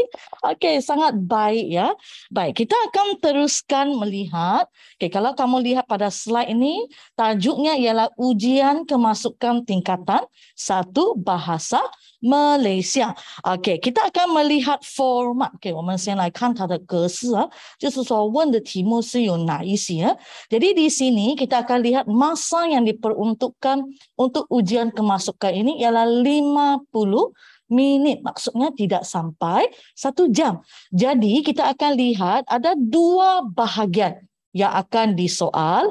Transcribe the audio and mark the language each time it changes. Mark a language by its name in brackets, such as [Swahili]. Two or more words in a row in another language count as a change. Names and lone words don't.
[Malay] Okey, sangat baik ya. Baik, kita akan teruskan melihat. Okey, kalau kamu lihat pada slide ini, tajuknya ialah ujian kemasukan tingkatan 1 bahasa Malaysia. OK， kita akan melihat format。OK， [Chinese] 我们先来看它的格式啊，就是说问的题目是有哪一些。 [Malay] Jadi di sini kita akan lihat masa yang diperuntukkan untuk ujian kemasukan ini ialah 50 minit. Maksudnya tidak sampai 1 jam. Jadi kita akan lihat ada 2 bahagian yang akan disoal.